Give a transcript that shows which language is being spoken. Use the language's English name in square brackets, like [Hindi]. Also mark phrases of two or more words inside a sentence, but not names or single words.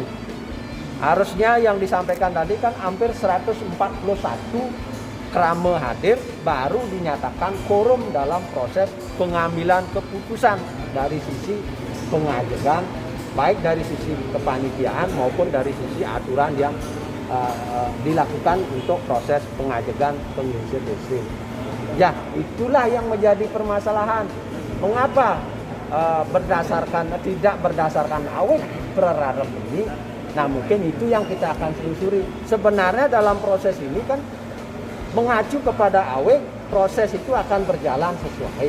[Indonesian] Harusnya yang disampaikan tadi kan hampir 141 krama hadir baru dinyatakan quorum dalam proses pengambilan keputusan dari sisi pengajegan baik dari sisi kepanitiaan maupun dari sisi aturan yang dilakukan untuk proses pengajegan penglingsir desa. Ya, itulah yang menjadi permasalahan. Mengapa tidak berdasarkan [Balinese] awik perarem [Indonesian] ini? Nah, mungkin itu yang kita akan telusuri. Sebenarnya dalam proses ini kan mengacu kepada awik, proses itu akan berjalan sesuai.